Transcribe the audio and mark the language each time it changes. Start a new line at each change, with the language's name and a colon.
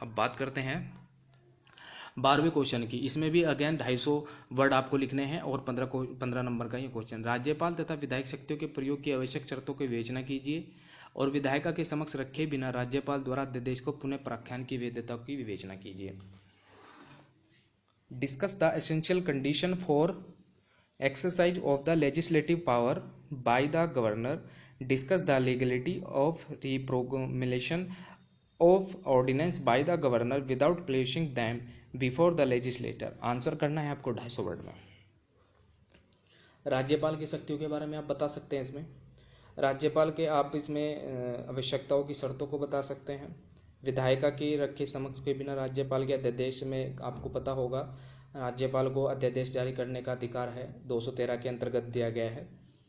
Hindi: अब बात करते हैं 12वें क्वेश्चन की। इसमें भी अगेन 250 वर्ड आपको लिखने हैं, और 15 नंबर का ये क्वेश्चन। राज्यपाल तथा विधायक शक्तियों के प्रयोग की आवश्यक शर्तों की विवेचना कीजिए, और विधायिका के समक्ष रखे बिना राज्यपाल द्वारा अध्यादेश को पुनः प्रख्यान की वैधता की विवेचना कीजिए।
English: Discuss the essential condition for exercise of the legislative power by the governor. Discuss the legality of repromulgation of ordinance by the governor without placing them before the legislator.
Hindi: Answer करना है आपको 250 वर्ड में। राज्यपाल की शक्तियों के बारे में आप बता सकते हैं इसमें। राज्यपाल के आप इसमें आवश्यकताओं की शर्तों को बता सकते हैं। विधायिका की रखे समक्ष के बिना राज्यपाल के अध्यादेश में आपको पता होगा, राज्यपाल को अध्यादेश जारी करने का अधिकार है, 213 के अंतर्गत दिया गया है।